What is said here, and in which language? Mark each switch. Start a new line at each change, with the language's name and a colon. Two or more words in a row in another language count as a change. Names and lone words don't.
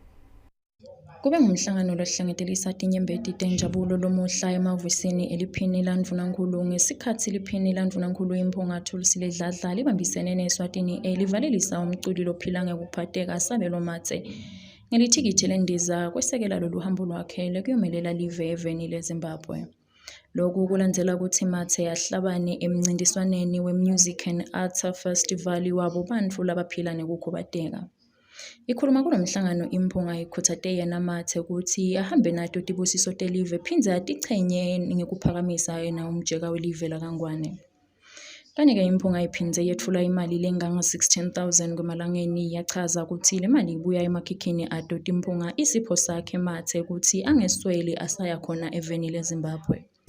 Swati: Kube ngumhlangano lohlangetelisa tinyembeti tenjabulo lomuhla emahhovisini eliphini landvunankulu ngesikhathi liphini landvunankulu impunga Thulisile Dladla libambisene neEswatini livalelisa umculi lophila ngekuphatheka Sabelo Mathe ngelithikithi lendiza kwesekela lolu hambo lwakhe lekuyomelela live eveni leZimbabwe. Lokhu kulandzela ukuthi Mathe ahlabane emncintiswaneni we-Music and Arts Festival wabo bantfu labaphila nekukhubateka. Ikhuluma kulo mhlangano impunga ikhuthate yena Mathe ukuthi ahambe nato tibusiso telive phindze atichenye ngekuphakamisa yena umjeka welive laKangwane. Kanike impunga iphindze yethula imali lenganga 16,000 kwemalangeni yachaza ukuthi le mali ibuya emakhikhini ato timpunga isipho sakhe Mathe ukuthi angesweli asaya khona eveni leZimbabwe.